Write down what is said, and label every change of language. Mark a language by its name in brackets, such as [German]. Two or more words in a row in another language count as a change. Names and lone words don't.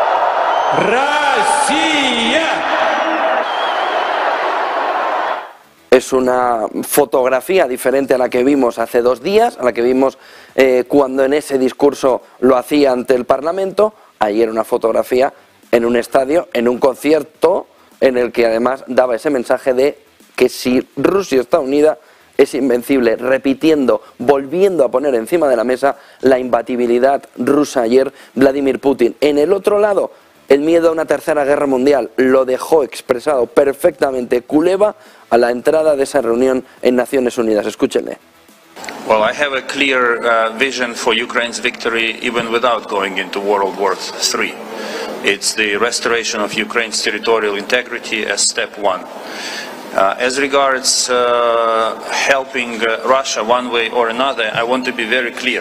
[Russian] Россия! [Spanish] Es una fotografía diferente a la que vimos hace 2 días, a la que vimos cuando en ese discurso lo hacía ante el Parlamento. Ayer una fotografía en un estadio, en un concierto, en el que además daba ese mensaje de que si Rusia está unida es invencible, repitiendo, volviendo a poner encima de la mesa la imbatibilidad rusa. Ayer Vladimir Putin. En el otro lado, el miedo a una tercera guerra mundial lo dejó expresado perfectamente Kuleva a la entrada de esa reunión en Naciones Unidas. Escúchenle. [English] Well, I have a clear vision for Ukraine's victory even without going into World War III. It's the restoration of Ukraine's territorial integrity as step one. As regards helping Russia one way or another, I want to be very clear.